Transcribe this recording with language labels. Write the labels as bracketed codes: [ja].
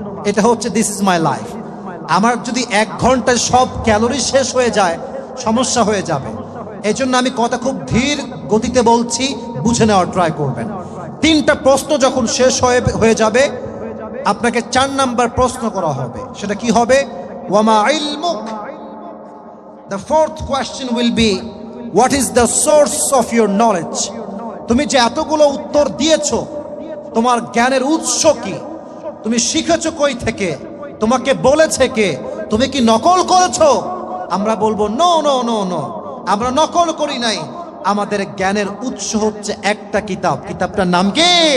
[bn] এটা হচ্ছে [en] This is my life. [bn] আমার যদি 1 ঘন্টায় সব ক্যালোরি শেষ হয়ে যায়, সমস্যা হয়ে যাবে। এই জন্য আমি কথা খুব ধীর গতিতে বলছি, বুঝে নেওয়ার ট্রাই করবেন। 3টা প্রশ্ন যখন শেষ হয়ে যাবে, আপনাকে 4 নাম্বার প্রশ্ন করা হবে। সেটা কি হবে? [ar] ওয়ামা ইলমুক। [en] The 4th question will be, what is the source of your knowledge? [bn] তুমি যে এতগুলো উত্তর দিয়েছো, তোমার জ্ঞানের উৎস কি? তুমি শিখেছো কই থেকে? তোমাকে বলেছে কে? তুমি কি নকল করেছো? আমরা বলবো নো নো নো নো, আমরা নকল করি নাই। আমাদের জ্ঞানের উৎস হচ্ছে একটা কিতাব। কিতাবটার নাম কি?